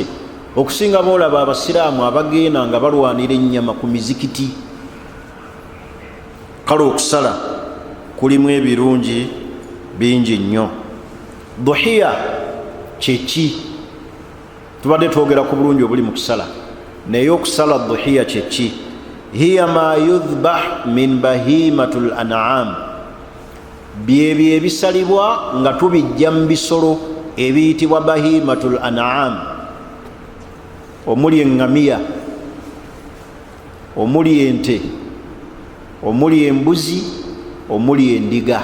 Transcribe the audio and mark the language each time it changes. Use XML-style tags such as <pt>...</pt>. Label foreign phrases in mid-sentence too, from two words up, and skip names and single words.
<lg>Okusinga boolaba abasiraamu abagenda nga balwanira ennyama ku mizikiti. Kale okusala kulimu ebirungi bingi nnyo. Duhiya kyeki? Tubadde twogera ku bulungi obuli mu kusala, naye okusala duhiya kyeki?</lg> <ar>هي ما يذبح من بهيمة الأنعام,</ar> <lg>byebyo ebisalibwa nga tubijja mu bisolo ebiyitibwa</lg> <ar>بهيمة الأنعام,</ar> <lg>omuli eŋŋamiya, omuli ente, omuli embuzi, omuli endiga.</lg>